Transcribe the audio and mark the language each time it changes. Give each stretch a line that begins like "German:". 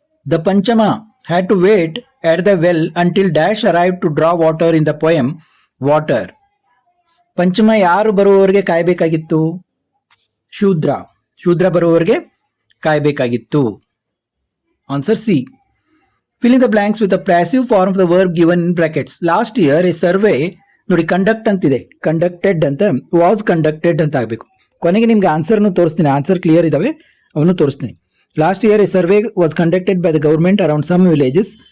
English: The Panchama had to wait at the well until Dash arrived to draw water in the poem Water.
Kannada: ಪಂಚಮ ಯಾರು ಬರುವವರೆಗೆ ಕಾಯಬೇಕಾಗಿತ್ತು? ಶೂದ್ರ ಬರುವವರೆಗೆ ಕಾಯಬೇಕಾಗಿತ್ತು. Answer C.
English: Fill in the blanks with the passive form of the verb given in brackets. Last year a survey,
Kannada: ನೋಡಿ conduct ಅಂತಿದೆ, conducted ಅಂತ, was conducted ಅಂತ ಆಗಬೇಕು. ಕೊನೆಗೆ ನಿಮ್ಗೆ ಆನ್ಸರ್ನು ತೋರಿಸ್ತೀನಿ, ಆನ್ಸರ್ ಕ್ಲಿಯರ್ ಇದಾವೆ, ಅವನು ತೋರಿಸ್ತೀನಿ.
English: Last year, a survey was conducted by the government around some villages.